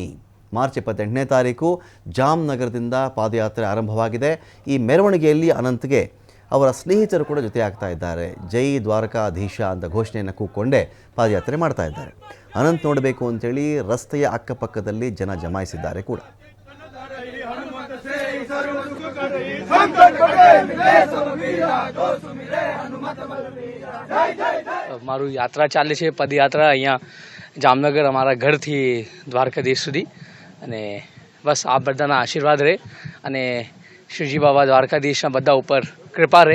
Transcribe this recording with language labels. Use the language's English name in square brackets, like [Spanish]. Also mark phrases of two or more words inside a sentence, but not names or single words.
[Kannada] ಮಾರ್ಚ್ 28ನೇ ತಾರೀಕು ಜಾಮ್ ನಗರದಿಂದ ಪಾದಯಾತ್ರೆ ಆರಂಭವಾಗಿದೆ. ಈ ಮೆರವಣಿಗೆಯಲ್ಲಿ ಅನಂತ್ಗೆ ಅವರ ಸ್ನೇಹಿತರು ಕೂಡ ಜೊತೆಯಾಗ್ತಾ ಇದ್ದಾರೆ. ಜೈ ದ್ವಾರಕಾಧೀಶ ಅಂತ ಘೋಷಣೆಯನ್ನು ಕೂಗ್ಕೊಂಡೇ ಪಾದಯಾತ್ರೆ ಮಾಡ್ತಾ ಇದ್ದಾರೆ. ಅನಂತ್ ನೋಡಬೇಕು ಅಂತೇಳಿ ರಸ್ತೆಯ ಅಕ್ಕಪಕ್ಕದಲ್ಲಿ ಜನ ಜಮಾಯಿಸಿದ್ದಾರೆ ಕೂಡ. [Gujarati] મારું યાત્રા ચાલે છે, પદયાત્રા. અહીંયા જામનગર અમારા ઘરથી દ્વારકાધીશ સુધી, અને બસ આ બધાના આશીર્વાદ રહે અને શ્રીજી બાબા દ્વારકાધીશના બધા ઉપર કૃપા રહે.